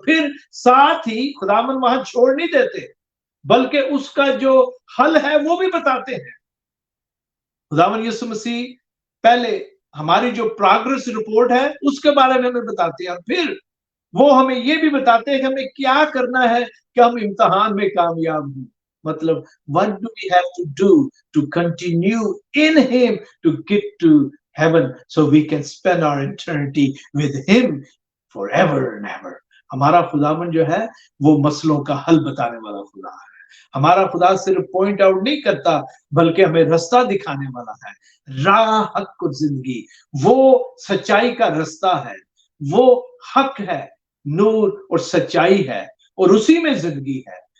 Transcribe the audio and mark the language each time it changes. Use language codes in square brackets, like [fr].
[hi] और फिर साथ ही खुदावन वहां छोड़ नहीं देते, बल्कि उसका जो हल है वो भी बताते हैं। खुदावन यीशु मसीह पहले हमारी जो प्रोग्रेस रिपोर्ट है उसके बारे में हमें बताते हैं, और फिर वो हमें ये भी बताते हैं कि हमें क्या करना है कि हम इम्तिहान में कामयाब हों। [en] मतलब what do we have to do to continue in him to get to heaven so we can spend our eternity with him forever and ever। [hi] हमारा खुदावन जो है वो मसलों का हल बताने वाला खुदा है। हमारा खुदा सिर्फ पॉइंट आउट नहीं करता, बल्कि हमें रास्ता दिखाने वाला है। राह, हक और जिंदगी, वो सच्चाई का रास्ता है, वो हक है, नूर और सच्चाई है, और उसी में जिंदगी है।